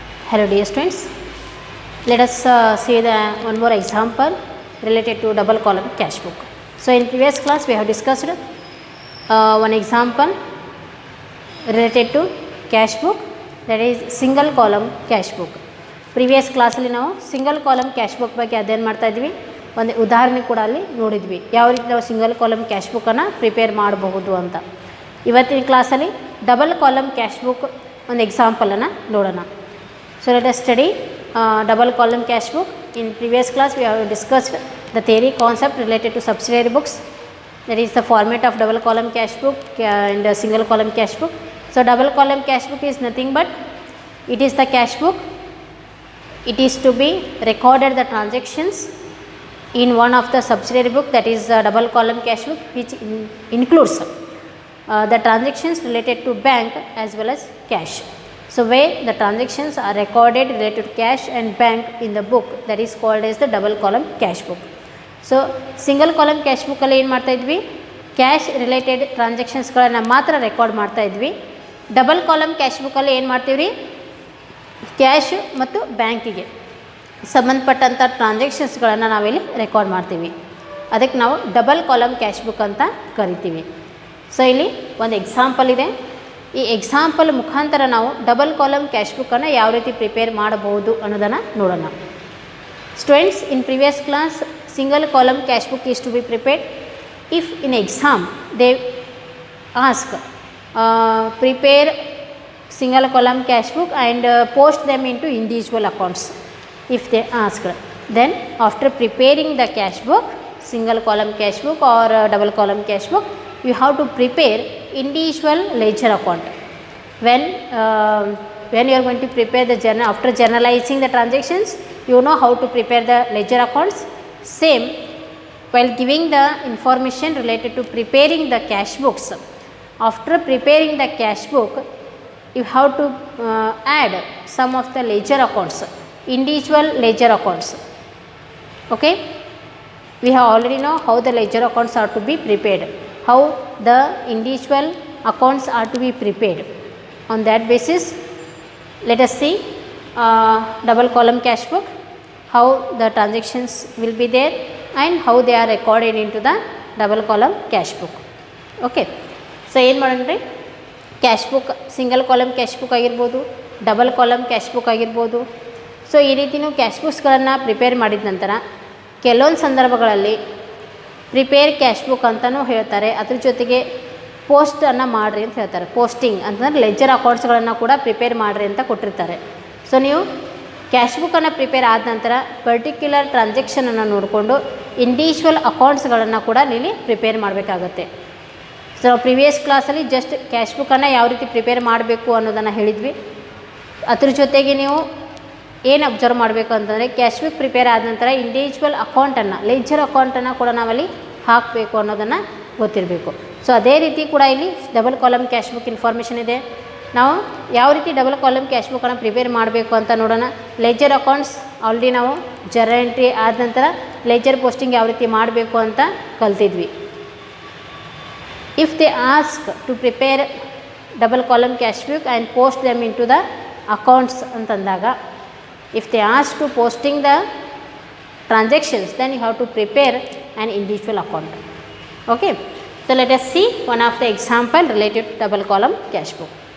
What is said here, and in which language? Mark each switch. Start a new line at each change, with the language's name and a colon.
English: Hello dear students, let us see one more example related to double column cash book. So in previous class we have discussed one example related to cash book, that is single column cash book. Previous class
Kannada: ಅಲ್ಲಿ ನಾವು single column cash book ಬಗ್ಗೆ ಅಧ್ಯಯನ ಮಾಡ್ತಾ ಇದ್ವಿ. ಒಂದು ಉದಾಹರಣೆ ಕೂಡ ಅಲ್ಲಿ ನೋಡಿದ್ವಿ ಯಾವ ರೀತಿ ನಾವು ಸಿಂಗಲ್ ಕಾಲಮ್ ಕ್ಯಾಶ್ ಬುಕ್ಕನ್ನು ಪ್ರಿಪೇರ್ ಮಾಡಬಹುದು ಅಂತ. ಇವತ್ತಿನ ಕ್ಲಾಸಲ್ಲಿ ಡಬಲ್ ಕಾಲಮ್ ಕ್ಯಾಶ್ ಬುಕ್ ಒಂದು ಎಕ್ಸಾಂಪಲನ್ನು ನೋಡೋಣ.
English: So let us study double column cash book. In previous class we have discussed the theory concept related to subsidiary books, that is the format of double column cash book and single column cash book. So double column cash book is nothing but it is the cash book. It is to be recorded the transactions in one of the subsidiary book, that is double column cash book, which includes the transactions related to bank as well as cash. So where the transactions are recorded related to cash and bank in the book, that is called as the double column cash book. So single column cash book
Kannada: ಅಲ್ಲಿ ಏನು ಮಾಡ್ತಾ ಇದ್ವಿ, cash related ಟ್ರಾನ್ಸಾಕ್ಷನ್ಸ್ಗಳನ್ನು ಮಾತ್ರ record ಮಾಡ್ತಾ ಇದ್ವಿ. Double column cash ಬುಕ್ಕಲ್ಲಿ ಏನು ಮಾಡ್ತೀವಿ ರೀ, ಕ್ಯಾಶ್ ಮತ್ತು ಬ್ಯಾಂಕಿಗೆ ಸಂಬಂಧಪಟ್ಟಂಥ ಟ್ರಾನ್ಸಾಕ್ಷನ್ಸ್ಗಳನ್ನು ನಾವಿಲ್ಲಿ ರೆಕಾರ್ಡ್ ಮಾಡ್ತೀವಿ. ಅದಕ್ಕೆ ನಾವು ಡಬಲ್ ಕಾಲಮ್ ಕ್ಯಾಶ್ ಬುಕ್ ಅಂತ ಕರಿತೀವಿ. ಸೊ ಇಲ್ಲಿ ಒಂದು ಎಕ್ಸಾಂಪಲ್ ಇದೆ. ಈ ಎಕ್ಸಾಂಪಲ್ ಮುಖಾಂತರ ನಾವು ಡಬಲ್ ಕಾಲಮ್ ಕ್ಯಾಶ್ ಬುಕ್ಕನ್ನು ಯಾವ ರೀತಿ ಪ್ರಿಪೇರ್ ಮಾಡಬಹುದು ಅನ್ನೋದನ್ನು ನೋಡೋಣ.
English: Students, in previous class single column cash book is to be prepared if in exam they ask prepare single column cash book and post them into individual accounts. If they ask, then after preparing the cash book, single column cash book or double column cash book, you have to prepare individual ledger account. When you are going to prepare the journal, after journalizing the transactions, you know how to prepare the ledger accounts. Same while giving the information related to preparing the cash books. After preparing the cash book, you have to add some of the ledger accounts, individual ledger accounts. Okay, we have already know how the ledger accounts are to be prepared, how the individual accounts are to be prepared. On that basis, let us see double column cash book, how the transactions will be there and how they are recorded into the double column cash book. Okay, so
Kannada: ಏನು ಮಾಡೋಣ, cash book single column cash book ಆಗಿರ್ಬೋದು, double column cash book ಆಗಿರ್ಬೋದು. So ಈ ರೀತಿಯೂ cash ಬುಕ್ಸ್ಗಳನ್ನು prepare ಮಾಡಿದ ನಂತರ ಕೆಲವೊಂದು ಸಂದರ್ಭಗಳಲ್ಲಿ ಪ್ರಿಪೇರ್ ಕ್ಯಾಶ್ ಬುಕ್ ಅಂತಲೂ ಹೇಳ್ತಾರೆ, ಅದ್ರ ಜೊತೆಗೆ ಪೋಸ್ಟನ್ನು ಮಾಡಿರಿ ಅಂತ ಹೇಳ್ತಾರೆ. ಪೋಸ್ಟಿಂಗ್ ಅಂತಂದರೆ ಲೆಜ್ಜರ್ ಅಕೌಂಟ್ಸ್ಗಳನ್ನು ಕೂಡ ಪ್ರಿಪೇರ್ ಮಾಡಿರಿ ಅಂತ ಕೊಟ್ಟಿರ್ತಾರೆ. ಸೊ ನೀವು ಕ್ಯಾಶ್ ಬುಕ್ಕನ್ನು ಪ್ರಿಪೇರ್ ಆದ ನಂತರ ಪರ್ಟಿಕ್ಯುಲರ್ ಟ್ರಾನ್ಸಾಕ್ಷನನ್ನು ನೋಡಿಕೊಂಡು ಇಂಡಿವಿಜುವಲ್ ಅಕೌಂಟ್ಸ್ಗಳನ್ನು ಕೂಡ ನೀವು ಪ್ರಿಪೇರ್ ಮಾಡಬೇಕಾಗತ್ತೆ. ಸೊ ಪ್ರಿವಿಯಸ್ ಕ್ಲಾಸಲ್ಲಿ ಜಸ್ಟ್ ಕ್ಯಾಶ್ ಬುಕ್ಕನ್ನು ಯಾವ ರೀತಿ ಪ್ರಿಪೇರ್ ಮಾಡಬೇಕು ಅನ್ನೋದನ್ನು ಹೇಳಿದ್ವಿ. ಅದ್ರ ಜೊತೆಗೆ ನೀವು ಏನು ಅಬ್ಸರ್ವ್ ಮಾಡಬೇಕು ಅಂತಂದರೆ ಕ್ಯಾಶ್ ಬುಕ್ ಪ್ರಿಪೇರ್ ಆದ ನಂತರ ಇಂಡಿವಿಜುವಲ್ ಅಕೌಂಟನ್ನು, ಲೆಜ್ಜರ್ ಅಕೌಂಟನ್ನು ಕೂಡ ನಾವಲ್ಲಿ ಹಾಕಬೇಕು ಅನ್ನೋದನ್ನು ಗೊತ್ತಿರಬೇಕು. ಸೊ ಅದೇ ರೀತಿ ಕೂಡ ಇಲ್ಲಿ double column cash book information ಇದೆ. ನಾವು ಯಾವ ರೀತಿ ಡಬಲ್ ಕಾಲಮ್ ಕ್ಯಾಶ್ ಬುಕ್ಕನ್ನು ಪ್ರಿಪೇರ್ ಮಾಡಬೇಕು ಅಂತ ನೋಡೋಣ. ಲೆಜ್ಜರ್ ಅಕೌಂಟ್ಸ್ ಆಲ್ರೆಡಿ ನಾವು ಜರ್ನಲ್ ಎಂಟ್ರಿ ಆದ ನಂತರ ಲೆಜ್ಜರ್ ಪೋಸ್ಟಿಂಗ್ ಯಾವ ರೀತಿ ಮಾಡಬೇಕು ಅಂತ ಕಲ್ತಿದ್ವಿ.
English: If they ask to prepare double column cash book and post them into the accounts
Kannada: ಅಂತಂದಾಗ,
English: if they ask to posting the transactions, then you have to prepare an individual account. Okay, so let us see one of the example related to double column cash book.